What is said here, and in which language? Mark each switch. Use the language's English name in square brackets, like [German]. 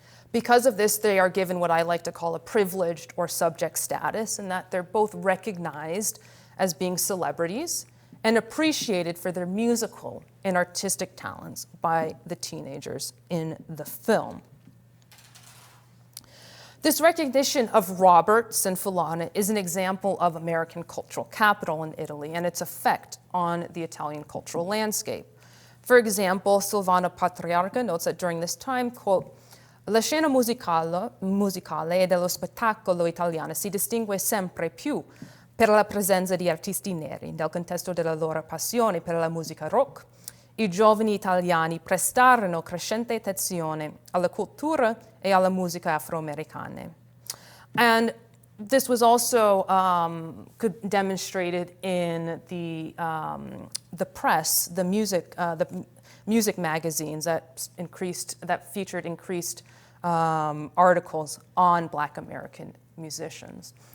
[English] Because of this, they are given what I like to call a privileged or subject status, in that they're both recognized as being celebrities and appreciated for their musical and artistic talents by the teenagers in the film. This recognition of Roberts and Falana is an example of American cultural capital in Italy and its effect on the Italian cultural landscape. For example, Silvano Patriarca notes that during this time, quote, [Italian] "La scena musicale e dello spettacolo italiano si distingue sempre più per la presenza di artisti neri nel contesto della loro passione per la musica rock. I giovani italiani prestarono crescente attenzione alla cultura e alla musica afroamericana." [English] And this was also demonstrated in the press, the music magazines that featured increased articles on Black American musicians.